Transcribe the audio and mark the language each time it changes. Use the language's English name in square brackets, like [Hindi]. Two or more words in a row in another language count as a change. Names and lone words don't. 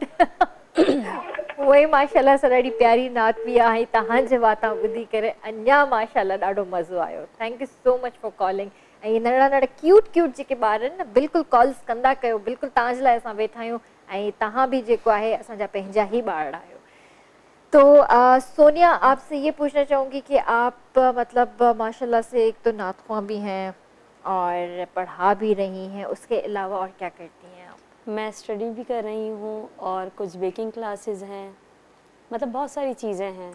[Sindhi] वही माशाल्लाह सां ॾाढी प्यारी नात बि आहे। तव्हांजे वातां ॿुधी करे अञा माशाल्लाह ॾाढो मज़ो आयो। [English] Thank you so much for calling. [Sindhi] ऐं इहे नंढड़ा क्यूट जेके ॿार आहिनि न, बिल्कुलु कॉल्स कंदा कयो, बिल्कुलु तव्हांजे लाइ असां वेठा आहियूं ऐं तव्हां भी जेको आहे असांजा पंहिंजा ही ॿार आहियो। [Urdu] تو سونیا، آپ سے یہ پوچھنا چاہوں گی کہ آپ مطلب ماشاءاللہ سے ایک تو نعت خواں بھی ہیں اور پڑھا بھی رہی ہیں، اس کے علاوہ اور کیا کرتی ہیں آپ? میں اسٹڈی بھی کر رہی ہوں اور کچھ [English] baking classes [Urdu] ہیں، مطلب بہت ساری چیزیں ہیں.